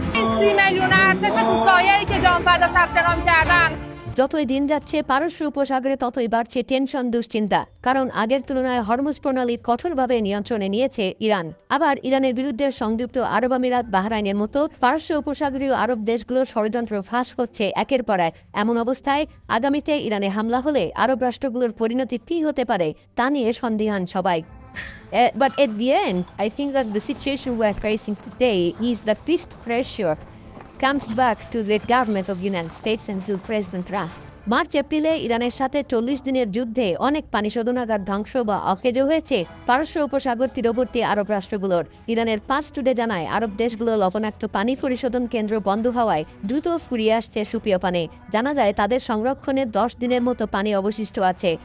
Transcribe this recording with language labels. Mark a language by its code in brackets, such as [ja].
[fa] 30 میلیون ارتش تو سایه‌ای که جان فدا ثبت نام کردن [bn] যতই দিন যাচ্ছে পারস্য উপসাগরে ততই বাড়ছে টেনশন দুশ্চিন্তা, কারণ আগের তুলনায় হরমুজ প্রণালী কঠোরভাবে নিয়ন্ত্রণে নিয়েছে ইরান। আবার ইরানের বিরুদ্ধে সংযুক্ত আরব আমিরাত, বাহরাইনের মতো পারস্য উপসাগরীয় আরব দেশগুলোর ষড়যন্ত্র ফাঁস হচ্ছে একের পর এক। এমন অবস্থায় আগামীতে ইরানে হামলা হলে আরব রাষ্ট্রগুলোর পরিণতি কী হতে পারে তা নিয়ে সন্দিহান সবাই। [en] But at the end, I think that the situation we're facing today is that peace pressure comes back to the government of the United States and to President Trump. [bn] মার্চ-এপ্রিলে ইরানের সাথে 40 দিনের যুদ্ধে অনেক পানি শোধনাগার ধ্বংস বা অকেজো হয়েছে পারস্য উপসাগর তীরবর্তী আরব রাষ্ট্রগুলোর। ইরানের 5 টুডে জানায় আরব দেশগুলোর লবণাক্ত পানি পরিশোধন কেন্দ্র বন্ধ হওয়ায় দ্রুত ফুরিয়ে আসছে সুপেয় পানি। জানা যায় তাদের সংরক্ষণে 10 দিনের মতো পানি অবশিষ্ট আছে।